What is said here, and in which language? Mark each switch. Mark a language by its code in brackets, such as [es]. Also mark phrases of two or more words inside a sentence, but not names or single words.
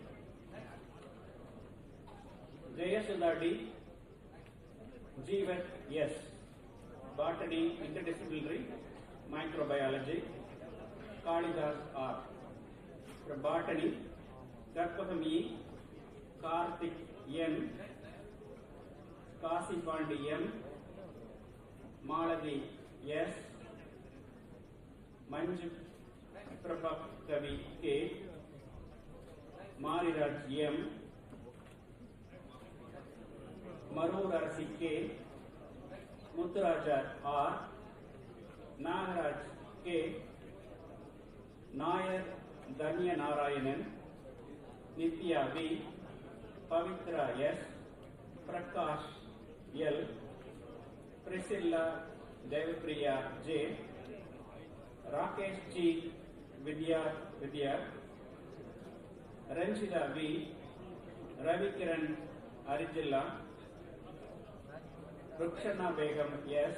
[en] Jayasudha D, Jeevat S, Botany, Interdisciplinary, Microbiology, Kalidas R. From Botany, Karpakam E, Karthik N, Kasi Pandi M, Malavi S. Manju Prabha Kavi K. Mariraj M. Marur Arasi K. Mutturaja R. Nagaraj K. Nair Danya Narayanan. Nitya V. Pavitra S. Prakash L. Priscilla Devapriya J. Rakesh G. Vidya Ranjita V. Ravikiran Arijilla. Rukshana Begum S.